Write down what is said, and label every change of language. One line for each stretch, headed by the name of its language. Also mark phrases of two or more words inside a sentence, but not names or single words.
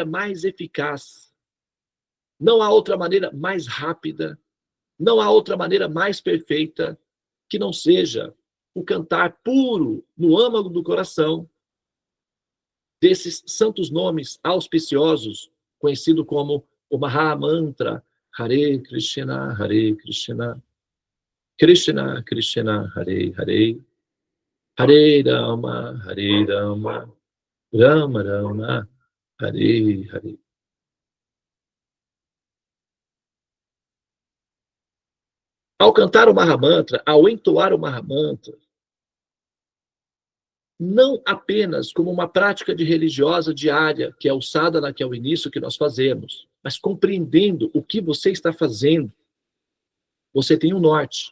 Portuguese: mais eficaz, não há outra maneira mais rápida, não há outra maneira mais perfeita que não seja o cantar puro no âmago do coração desses santos nomes auspiciosos, conhecido como o Mahamantra,
Sanskrit: Hare Krishna, Krishna Krishna, Hare Hare, Hare Rama, Rama Rama, Hare Hare.
Portuguese: Ao cantar o Mahamantra, ao entoar o Mahamantra, não apenas como uma prática de religiosa diária, que é o sadhana, que é o início que nós fazemos, mas compreendendo o que você está fazendo, você tem um norte.